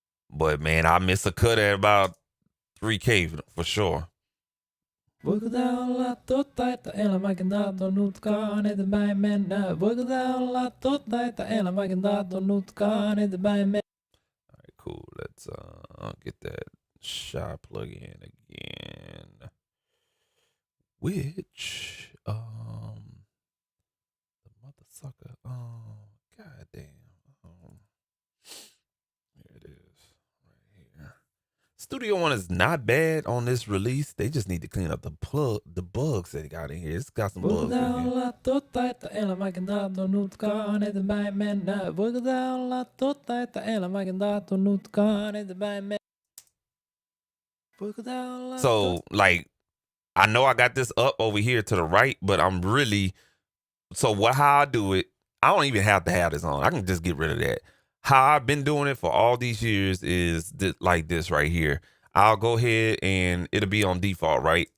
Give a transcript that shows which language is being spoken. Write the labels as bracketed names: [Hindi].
[English] But man, I miss a cut at about 3K for sure. [Finnish] Voiko tää olla totta, että elän vaikka tahtonutkaan eteenpäin mennä? Voiko tää olla totta, että elän vaikka tahtonutkaan eteenpäin mennä? [English] All right, cool. Let's get that shy plug in again. Which the mother sucker. Oh, goddamn. Here it is, right here. Studio One is not bad on this release. They just need to clean up the bugs that they got in here. It's got some bugs in [Finnish] Voiko tää [English] here. [Finnish] olla totta, että elän vaikka tahtonutkaan eteenpäin mennä? Voiko tää olla totta, että elän vaikka tahtonutkaan eteenpäin mennä? Voiko tää olla [English] So, like, I know I got this up over here to the right, but I'm really, how I do it, I don't even have to have this on. I can just get rid of that. How I've been doing it for all these years is like this right here. I'll go ahead and it'll be on default, right?